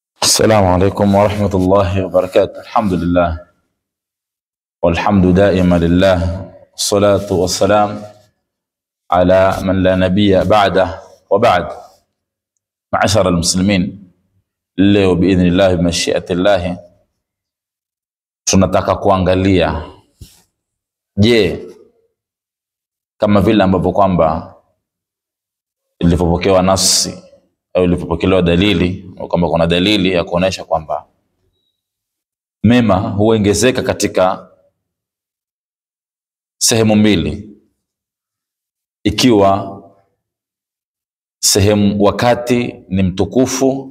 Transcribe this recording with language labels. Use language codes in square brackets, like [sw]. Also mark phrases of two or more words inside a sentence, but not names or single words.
[ar] السلام عليكم ورحمة الله وبركاته. الحمد لله والحمد دائما لله، الصلاة والسلام على من لا نبي بعده وبعد. معشر المسلمين, [sw] leo [ar] بإذن الله بمشيئة الله [sw] tunataka kuangalia, je, kama vile ambavyo kwamba ilivyopokewa nafsi au ilipopokelewa dalili au kwamba kuna dalili ya kuonesha kwamba mema huongezeka katika sehemu mbili, ikiwa sehemu wakati ni mtukufu.